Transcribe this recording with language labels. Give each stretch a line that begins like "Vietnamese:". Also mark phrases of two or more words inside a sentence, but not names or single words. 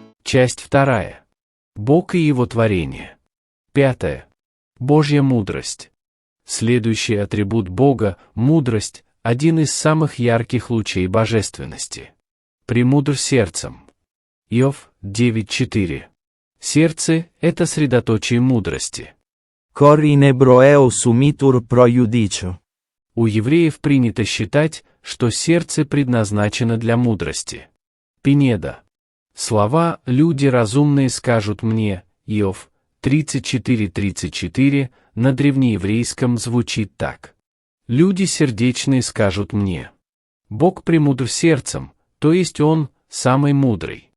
Russian: Часть 2. Бог и Его творение. 5. Божья мудрость. Следующий атрибут Бога, мудрость, один из самых ярких лучей божественности. «Премудр сердцем». Иов 9:4. Сердце – это средоточие мудрости.
Latin: Cor in Hebreo sumitur pro judicio.
Russian: У евреев принято считать, что сердце предназначено для мудрости. Пинеда. Слова «люди разумные скажут мне» Иов 34:34 на древнееврейском звучит так. «Люди сердечные скажут мне». Бог премудр сердцем, то есть Он самый мудрый.